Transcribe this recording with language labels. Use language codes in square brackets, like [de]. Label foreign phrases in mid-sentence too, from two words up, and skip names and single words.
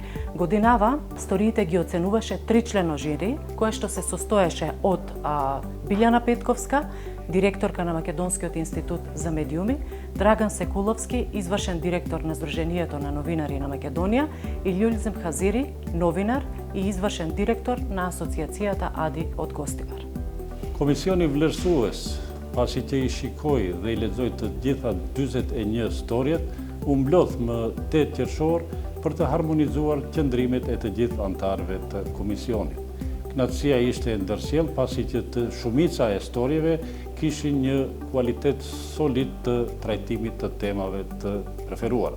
[mk] Годинава сториите ги оценуваше тричлено жири, кое што се состоеше од Билјана Петковска, директорка на Македонскиот институт за медиуми, Драган Секуловски, извршен директор на Сдруженијето на новинари на Македонија, и Љулзим Хазири, новинар и извршен директор на Асоциацијата АДИ од Гостивар. [sq] Komisioni vlerësues, pasi që i shikoi dhe i lexoi të gjitha 41 storjet, u mblodh më 8 qershor për të harmonizuar qëndrimet e të gjithë anëtarëve të komisionit. Kënaqësia ishte e ndërsjellë pasi që të shumica e storjeve kishin një kualitet solid të trajtimit të temave të preferuara.